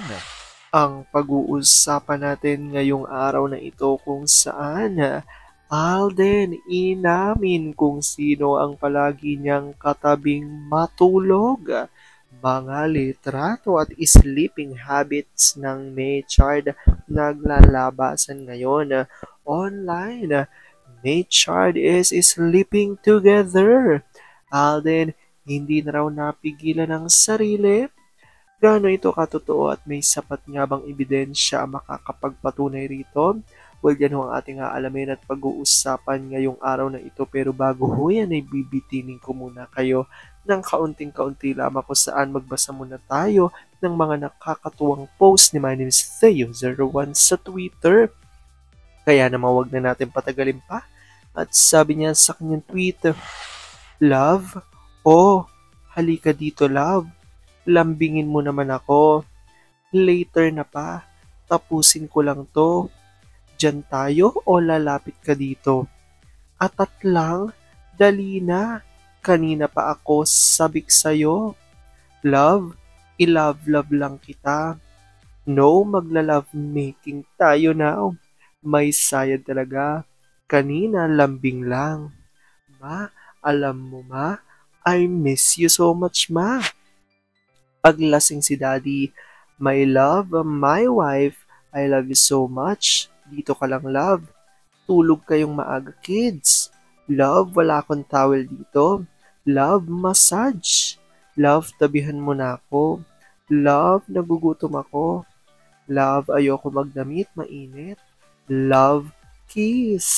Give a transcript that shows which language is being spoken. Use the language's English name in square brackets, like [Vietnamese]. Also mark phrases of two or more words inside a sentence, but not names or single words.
[Filipino] Ang pag-uusapan natin ngayong araw na ito kung saan Alden inamin kung sino ang palagi niyang katabing matulog. Mga litrato at [English] sleeping habits [Filipino] ng Maychard naglalabasan ngayon online. [English] Maychard is sleeping together. [Filipino] Alden hindi na raw napigilan ang sarili. Gaano ito katotoo at may sapat nga bang ebidensya ang makakapagpatunay rito? Well, yan ho ang ating aalamin at pag-uusapan ngayong araw na ito. Pero bago ho yan ay bibitinin ko muna kayo ng kaunting-kaunti lamang kung saan magbasa muna tayo ng mga nakakatuwang post ni My name is Theo01 sa Twitter. Kaya naman wag na natin patagalin pa. At sabi niya sa kanyang tweet, "Love? Oh, halika dito, love. Lambingin mo naman ako. Later na pa. Tapusin ko lang to. Diyan tayo o lalapit ka dito? Atat lang. Dali na. Kanina pa ako sabik sa'yo. Love, i-love-love lang kita. No, magla- [English] love making [Filipino] tayo now. May sayad talaga. Kanina lambing lang. Ma, alam mo ma, [English] I miss you so much [Filipino] ma." Paglasing si daddy, [English] "My love, my wife, I love you so much. [Filipino] Dito ka lang love. Tulog kayong maaga kids. Love, wala akong towel dito. Love, massage. Love, tabihan mo na ako. Love, nagugutom ako. Love, ayoko magdamit, mainit. Love, kiss."